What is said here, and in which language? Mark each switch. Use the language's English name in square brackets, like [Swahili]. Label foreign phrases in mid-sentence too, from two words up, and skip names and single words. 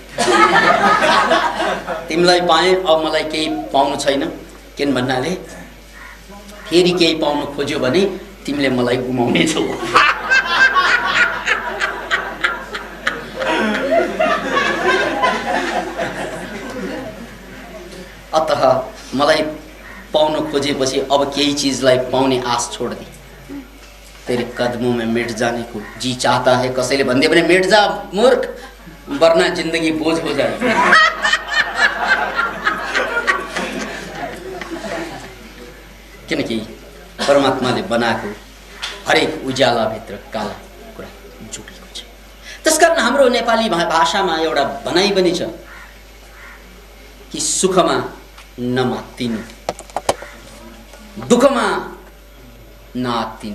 [Nepali] तिमीलाई पाएँ, अब मलाई केही पाउनु छैन, किन भन्नाले फेरि केही पाउनु खोज्यो भने तिमीले मलाई गुमाउने छौ। अतः मलाई पाउनु खोजेपछि अब केही चीजलाई पाउने आश [Hindi] छोड दे, तेरे कदमों में मिट जाने को जी चाहता है। [Nepali] कसैले भन्दै भने [Hindi] मिट जा मूर्ख, वरना जिंदगी बोझ हो जाएगी। [Nepali] किनकि परमात्माले बनाएको हरेक उज्यालाभित्र काला कुरा जुटेको छ। त्यसकारण हाम्रो नेपाली भाषामा एउटा भनाइ पनि छ कि सुखमा नमात्तिनु, दुःखमा नआत्तिनु।